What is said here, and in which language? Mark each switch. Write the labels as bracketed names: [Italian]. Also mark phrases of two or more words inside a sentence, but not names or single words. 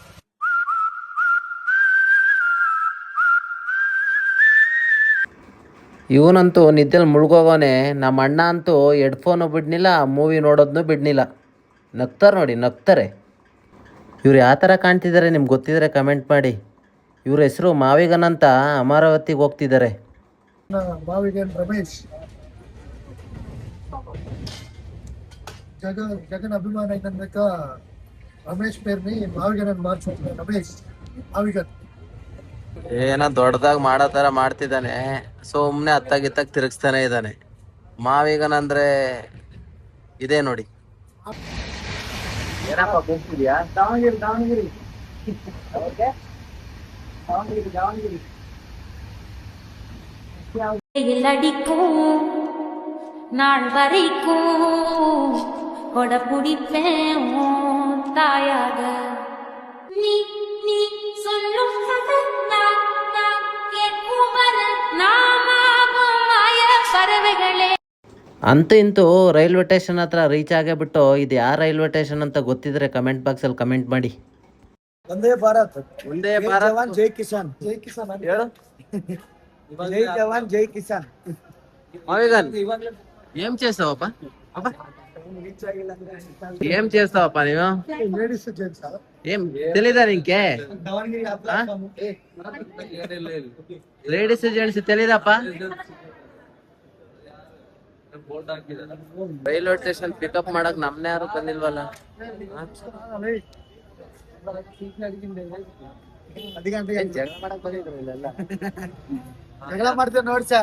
[Kannada] ಇವನಂತೂ ನಿದ್ದೆಲಿ ಮುಳುಗೋಗೋನೆ. ನಮ್ಮ ಅಣ್ಣ ಅಂತೂ ಹೆಡ್ಫೋನು ಬಿಡ್ನಿಲ್ಲ, ಮೂವಿ ನೋಡೋದನ್ನು ಬಿಡ್ನಿಲ್ಲ. ನಗ್ತಾರೆ ನೋಡಿ, ನಗ್ತಾರೆ. ಇವ್ರು ಯಾವ ಥರ ಕಾಣ್ತಿದ್ದಾರೆ ನಿಮ್ಗೆ ಗೊತ್ತಿದ್ರೆ ಕಮೆಂಟ್ ಮಾಡಿ. ಇವ್ರ ಹೆಸರು ಮಾವಿಗನ್ ಅಂತ. ಅಮರಾವತಿಗೆ ಹೋಗ್ತಿದ್ದಾರೆ. ಮಾವಿಗನ್ ರಮೇಶ್, [Telugu] జగన్ అభిమాన అయినందుక రమేష్ పేరుని మావిగన్ అని మార్చుకుంటున్నాను. రమేష్ మావిగన్. [Kannada] ಏನೋ ದೊಡ್ಡದಾಗಿ ಮಾಡೋ ಥರ ಮಾಡ್ತಿದ್ದಾನೆ. ಸುಮ್ಮನೆ ಅತ್ತಾಗಿತ್ತಾಗ ತಿರುಗಿಸ್ತಾನೆ ಇದ್ದಾನೆ. ಮಾವಿಗನ್ ಅಂದ್ರೆ ಇದೇ ನೋಡಿ. ಏನಪ್ಪ ಹೋಗ್ತಿದ್ಯಾ? ದಾವಣಗೆರೆ ದಾವಣಗೆರೆ ದಾವಣಗೆರೆ ದಾವಣಗೆರೆ [Tamil] அடிக்கும் நாள் வரைக்கும் கொட பிடிப்பேன் தாயாக. நீ நீ சொல்லும் பறவைகளே. [Kannada] ಅಂತೂ ಇಂತೂ [English] railway station [Kannada] ಹತ್ರ ರೀಚ್ ಆಗೇ ಬಿಟ್ಟು. ಇದು ಯಾವ [English] railway station [Kannada] ಅಂತ ಗೊತ್ತಿದ್ರೆ ಕಮೆಂಟ್ ಬಾಕ್ಸಲ್ಲಿ ಕಮೆಂಟ್ ಮಾಡಿ. ಒಂದೇ ಭಾರತ್, ಒಂದೇ ಭಾರತ್, [Hindi] जय किसान. जय किसान [Kannada] ಹೇಳು. [Hindi] जय जवान जय किसान. [Telugu] మావిగన్ ఏం చేస్తావప్ప? ఏం చేస్తావప్ప నీవు? ఏం తెలీదా నీకే? [English] ladies gents [Telugu] తెలీదప్ప? [English] railway station [Kannada] ಪಿಕಪ್ ಮಾಡಕ್ ನಮ್ನ ಯಾರು ಬಂದಿಲ್ವಲ್ಲ. ಜಗಳ ಮಾಡ್ತೇವೆ ನೋಡಿ ಸರ್.